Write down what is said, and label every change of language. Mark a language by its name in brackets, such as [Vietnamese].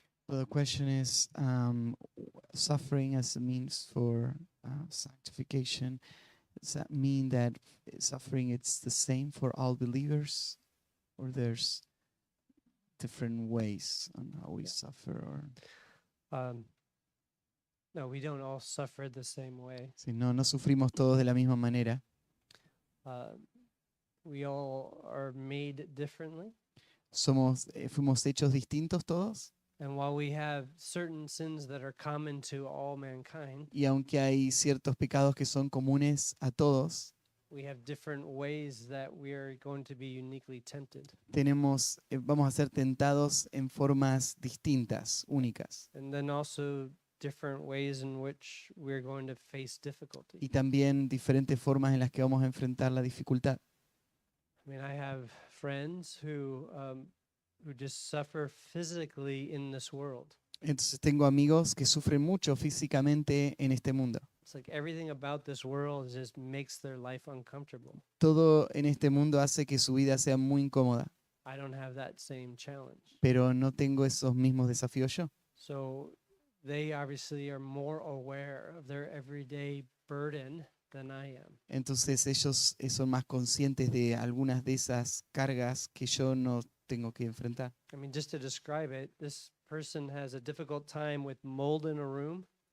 [English] So the question is, suffering as a means for sanctification. Does that mean that suffering it's the same for all believers, or there's different ways on how we Yeah. suffer? Or No, we don't all suffer the same way. [Spanish] si no sufrimos todos de la misma manera. [English] Uh, we all are made differently. [Spanish] Fuimos hechos distintos todos. [English] And while we have certain sins that are common to all mankind, [Spanish] Y aunque hay ciertos pecados que son comunes a todos, [English] we have different ways that we are going to be uniquely tempted. [Spanish] vamos a ser tentados en formas distintas, únicas. [English] And then also different ways in which we're going to face difficulty. [Spanish] Y también diferentes formas en las que vamos a enfrentar la dificultad. [English] I mean, I have friends who just suffer physically in this world. [Spanish] Entonces tengo amigos que sufren mucho físicamente en este mundo. [English] It's like everything about this world just makes their life uncomfortable. [Spanish] Todo en este mundo hace que su vida sea muy incómoda, [English] I don't have that same challenge. [Spanish] pero no tengo esos mismos desafíos yo. [English] So they obviously are more aware of their everyday burden than I am. [Spanish] Entonces ellos son más conscientes de algunas de esas cargas que yo no tengo que enfrentar. [English] I mean, just to describe it, this person has a difficult time with mold in a room.